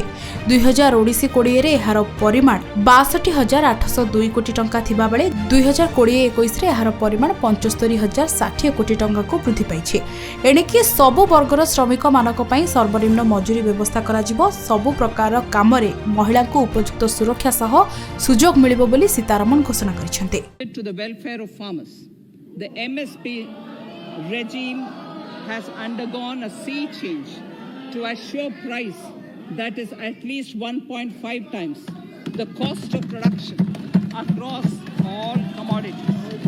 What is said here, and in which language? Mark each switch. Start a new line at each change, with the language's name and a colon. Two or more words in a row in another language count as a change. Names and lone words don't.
Odia: 2019-20 ରେ ଏହାର ପରିମାଣ 62,802 କୋଟି ଟଙ୍କା ଥିବା ବେଳେ 2020-21 ରେ ଏହାର ପରିମାଣ 75,060 କୋଟି ଟଙ୍କା କୁ ବୃଦ୍ଧି ପାଇଛି। ଏଣିକି ସବୁ ବର୍ଗର ଶ୍ରମିକ ମାନଙ୍କ ପାଇଁ ସର୍ବନିମ୍ନ ମଜୁରି ବ୍ୟବସ୍ଥା କରାଯିବ। ସବୁ ପ୍ରକାର କାମ ରେ ମହିଳା କୁ ଉପଯୁକ୍ତ ସୁରକ୍ଷା ସହ ସୁଯୋଗ ମିଳିବ ବୋଲି ସୀତାରମଣ ଘୋଷଣା କରିଛନ୍ତି।
English: To the welfare of farmers, the MSP regime has undergone a sea change to assure price that is at least 1.5 times the cost of production across all commodities.